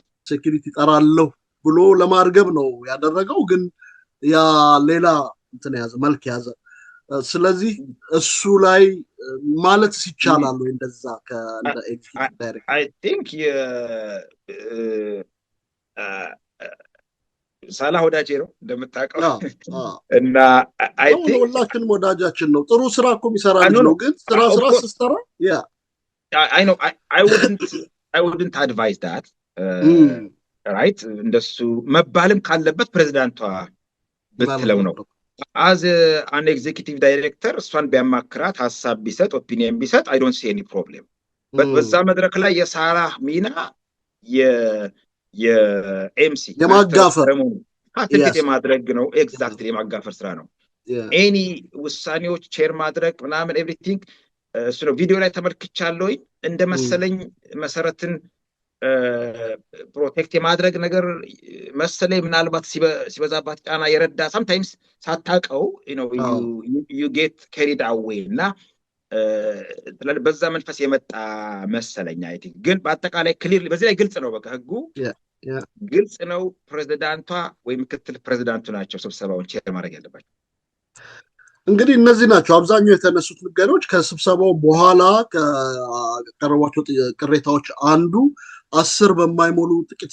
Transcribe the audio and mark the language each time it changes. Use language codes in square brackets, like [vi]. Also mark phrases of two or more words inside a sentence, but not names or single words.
[am] ሴኩሪቲ ጠራለሁ ብሎ ለማርገብ ነው ያደረገው፣ ግን ያ ሌላ እንትን ያዘ መልክ ያዘ። ስለዚህ እሱ ላይ ማለት ይቻላል ወይ እንደዛ ከእንደ [en] executive director I think [am] ሳላ ወዳጄ ነው እንደምታውቀው እና [en] I think [am] ሁላችንም ወዳጃችን ነው። ጥሩ ስራ እኮ የሚሰራ ነው። ግን ስራ ስትሰራ [en] I know I wouldn't advise that right [am] እንደሱ መባልም ካለበት ፕሬዚዳንቷ ብትለው ነው። [en] as an executive director [am] እሷን ቢያማክራት ሐሳብ ቢሰጥ ኦፒኒየን ቢሰጥ [en] I don't see any problem but [am] በዛ መድረክ ላይ የሳራ ሚና የኤምሲ የማጋፈር የማድረግ ነው። ኤግዛክትሊ የማጋፈር ስራ ነው። ኤኒ ውሳኔዎች ቼር ማድረግ ምናምን ኤቭሪቲንግ እሱ ነው። ቪዲዮ ላይ ተመልክቻለሁ። እንደመሰለኝ መሰረትን ፕሮቴክት የማድረግ ነገር መሰለኝ። ምናልባት ሲበዛባት ጫና የረዳ sometimes ሳታውቀው [en] you get carried away [am] እና በዛ መንፈስ የመጣ መሰለኝ። [en] I think [am] ግን በአጠቃላይ ክሊር በዚህ ላይ ግልጽ ነው። በቃ ህጉ ግልጽ ነው። ፕሬዚዳንቷ ወይ ምክትል ፕሬዚዳንቱ ናቸው ስብሰባውን ቼር ማድረግ ያለባቸው። እንግዲህ እነዚህ ናቸው አብዛኛው የተነሱት ነገሮች። ከስብሰባው በኋላ ከቀረቧቸው ቅሬታዎች አንዱ 10 በማይሞሉ ጥቂት